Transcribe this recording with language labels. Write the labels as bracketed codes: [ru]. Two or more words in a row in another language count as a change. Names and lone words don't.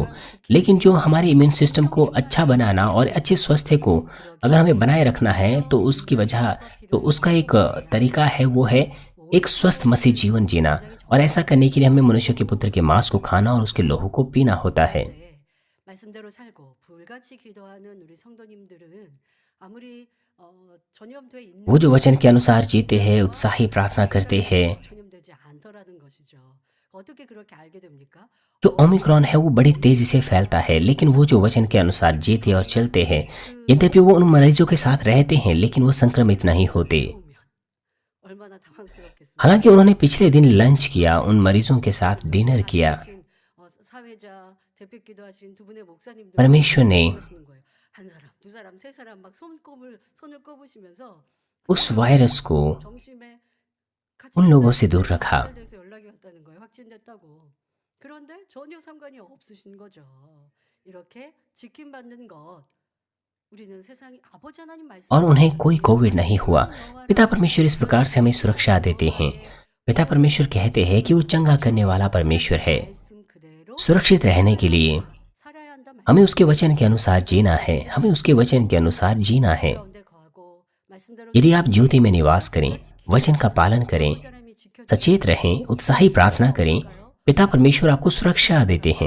[hi] लेकिन जो हमारे इम्यून सिस्टम को अच्छा बनाना और अच्छे स्वास्थ्य को अगर हमें बनाए रखना है तो उसका एक तरीका है, वो है एक स्वस्थ मसीह जीवन जीना। और ऐसा करने के लिए हमें मनुष्य के पुत्र के मांस को खाना और उसके लोहू को पीना होता है। [ko] 말씀대로 살고 불같이 기도하는 우리 성도님들은 아무리 전염돼 있는 [hi] वो जो वचन के अनुसार जीते हैं, उत्साही प्रार्थना करते हैं, [ko] 전염되지 않더라는 것이죠. 어떻게 그렇게 알게 됩니까? [hi] जो ओमिक्रॉन है वो बड़ी तेजी से फैलता है। लेकिन वो जो वचन के अनुसार जीते और चलते हैं, यद्यपि वो उन मरीजों के साथ रहते हैं लेकिन वो संक्रमित नहीं होते। [ko] 얼마나 당황스럽겠습니까? [hi] हालांकि उन्होंने पिछले दिन लंच किया, उन मरीजों के साथ डिनर किया। [ko] 사회자 대표 기도하신 두 분의 목사님들 [hi] परमेश्वर ने [ko] 하시는 거예요. 한 사람, 두 사람, 세 사람 막 손을 꼽으시면서 [hi] उस वायरस को [ko] 정심에 같이 [hi] उन लोगों से दूर रखा। [ko] 확진돼서 연락이 왔다는 거예요. 확진됐다고. 그런데 전혀 상관이 없으신 거죠. 이렇게 지킴받는 것, 우리는 세상이 아버지 하나님 말씀 [hi] और उन्हें कोई कोविड नहीं हुआ। पिता परमेश्वर इस प्रकार से हमें सुरक्षा देते हैं। पिता परमेश्वर कहते हैं कि वो चंगा करने वाला परमेश्वर है। सुरक्षित रहने के लिए हमें उसके वचन के अनुसार जीना है, हमें उसके वचन के अनुसार जीना है। यदि आप ज्योति में निवास करें, वचन का पालन करें, सचेत रहें, उत्साही प्रार्थना करें, पिता परमेश्वर आपको सुरक्षा देते हैं।